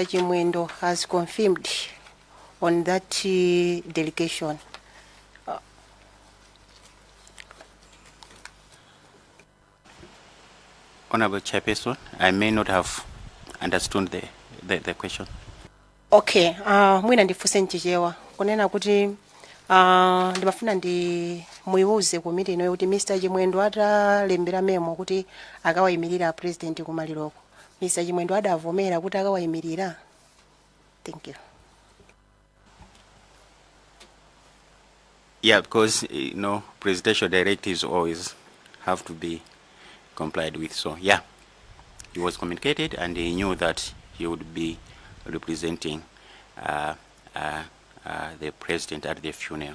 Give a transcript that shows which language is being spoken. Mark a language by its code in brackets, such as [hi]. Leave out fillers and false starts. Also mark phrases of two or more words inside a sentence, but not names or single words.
[en] Chimwendo has confirmed on that delegation. Honorable Chairperson, I may not have understood the question. [ny] Okay, mwina ndifuse nchichewa kunena kuti ndimafuna ndi muiuze komiti ino kuti Mr. Chimwendo atalembera memo kuti akawayimirira president kumaliroko. Mr. Chimwendo adavomera kuti akawayimirira. [en] Thank you. Yeah, because presidential directives always have to be complied with. So yeah, he was communicated, and he knew that he would be representing the president at the funeral.